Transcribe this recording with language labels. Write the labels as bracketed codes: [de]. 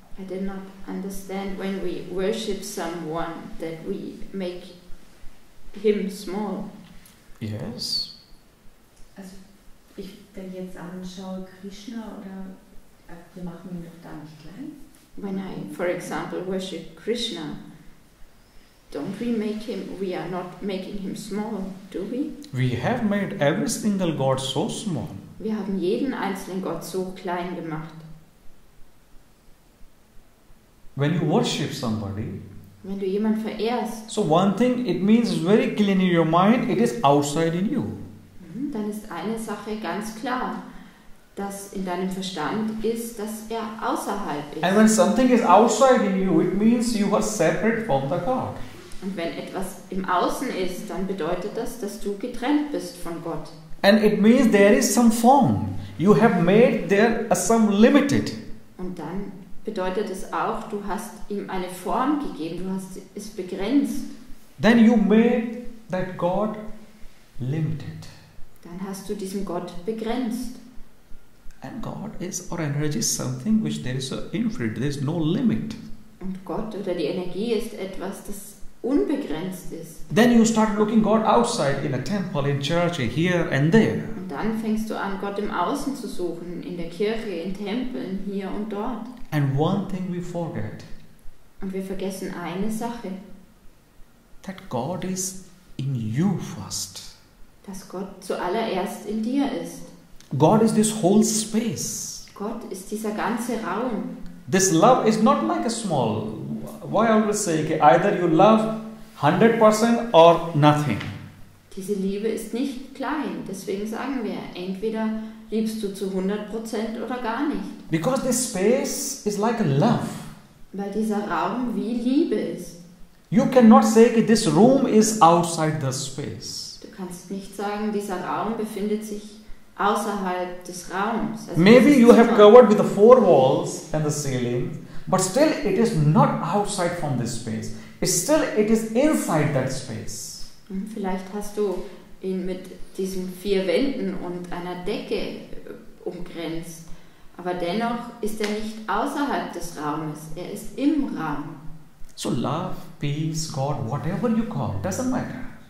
[en] I did not understand when we worship someone that we make him small. Yes. [de] Also ich dann jetzt anschaue Krishna oder wir machen ihn doch da nicht klein. [en] When I, for example, worship Krishna, don't we are not making him small, do we? We have made every single God so small. [de] Wir haben jeden einzelnen Gott so klein gemacht. [en] When you worship somebody, [de] Wenn du jemanden verehrst, [en] so one thing, it means very clear in your mind, it is outside in you. [de] dann ist eine Sache ganz klar, dass in deinem Verstand ist, dass er außerhalb ist. [en] And when something is outside in you, it means you are separate from the God. [de] Und wenn etwas im Außen ist, dann bedeutet das, dass du getrennt bist von Gott. [en] And it means there is some form. You have made there some limited. [de] Und dann bedeutet es auch, du hast ihm eine Form gegeben, du hast es begrenzt. [en] Then you made that God limited. [de] Dann hast du diesen Gott begrenzt. [en] And God is, or energy is something which there is a infinite, there is no limit. [de] Und Gott oder die Energie ist etwas, das unbegrenzt ist. [en] Then you start looking God outside in a temple, in church, here and there. [de] Und dann fängst du an, Gott im Außen zu suchen, in der Kirche, in Tempeln, hier und dort. [en] And one thing we forget, [de] Und wir vergessen eine Sache, [en] that God is in you first. [de] dass Gott zuallererst in dir ist. [en] God is this whole space. [de] Gott ist dieser ganze Raum. [en] This love is not like a small. Why I always say, okay, either you love 100% or nothing. [de] Diese Liebe ist nicht klein, deswegen sagen wir, entweder liebst du zu 100% oder gar nicht. [en] Because this space is like a love. [de] Weil dieser Raum wie Liebe ist. [en] You cannot say, okay, this room is outside the space. [de] Du kannst nicht sagen, dieser Raum befindet sich außerhalb des Raums. Also [en] Maybe [de] dieses [en] you have [de] Zimmer. [en] covered with the four walls and the ceiling, but still it is not outside from this space. It is inside that space. [de] Vielleicht hast du ihn mit diesen 4 Wänden und einer Decke umgrenzt, aber dennoch ist er nicht außerhalb des Raumes, er ist im Raum. [en] So love, peace, God, whatever you call, doesn't matter.